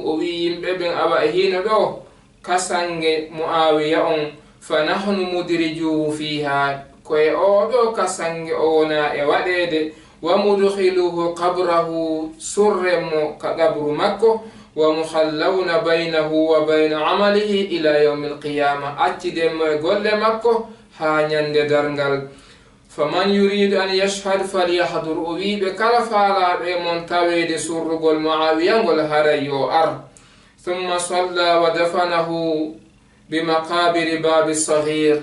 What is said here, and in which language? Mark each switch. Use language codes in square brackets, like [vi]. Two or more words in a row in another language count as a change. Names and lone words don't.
[ff] o wi'i yimɓe ɓen awa e hino ɗo kasange Muawiya on. [ar] فنحن مدرجوه فيها. [ff] koye oɗo kasange o wona e waɗede. [ar] ومدخلوه قبره. [ff] surremo ka qabru makko. [ar] ومخلون بينه وبين عمله إلى يوم القيامة. [ff] accidemo e golle makko ha ñande darngal. [ar] فمن يريد أن يشهد فليحضر. [ff] o wiɓe kala faalaɓe mon tawede surrugol Muawiya ngol haray yo ar. [ar] ثم صلى ودفنه بمقابر باب الصغير.